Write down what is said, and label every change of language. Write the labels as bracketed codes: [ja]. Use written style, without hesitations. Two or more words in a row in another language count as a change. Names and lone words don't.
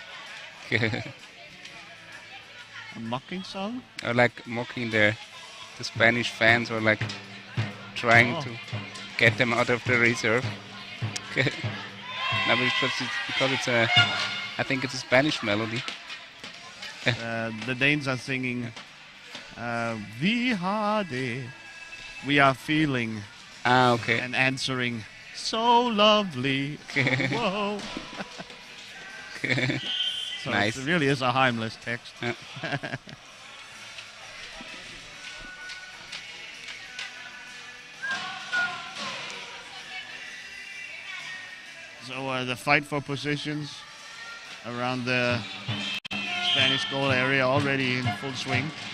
[en] A mocking song? Or like mocking the Spanish fans, or like trying to get them out of the reserve. No, because it's a, I think it's a Spanish melody. The Danes are singing [da] "Vi har det," [en] we are feeling, Okay. and answering, "So lovely." Whoa. So Nice. it really is a harmless text. So the fight for positions around the Spanish goal area already in full swing.